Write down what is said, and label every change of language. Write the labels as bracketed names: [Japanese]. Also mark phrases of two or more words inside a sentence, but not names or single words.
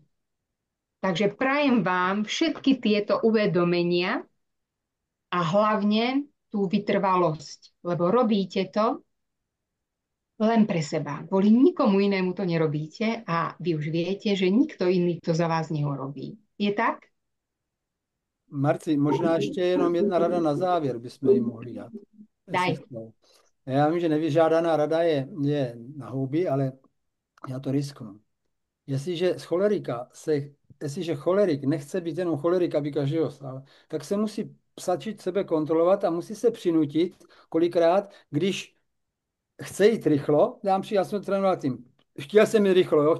[Slovak] Takže prajem vám všetky tieto uvedomenia a hlavne tú vytrvalosť, lebo robíte to len pre seba. Kvôli nikomu inému to nerobíte a vy už viete, že nikto iný to za vás neurobí. Je tak? [Czech] Marci, možná ještě jenom jedna rada na závěr bychom jim mohli dát. [Slovak] Daj. [Czech] Já vím, že nevyžádaná rada je na houby, ale já to risknu. Jestliže cholerik nechce být jenom cholerik, aby každého stál, tak se musí stačit sebe kontrolovat a musí se přinutit kolikrát, když chce jít rychlo, dám při, já jsem trénoval tím, chtěl jsem jít rychlo, jo?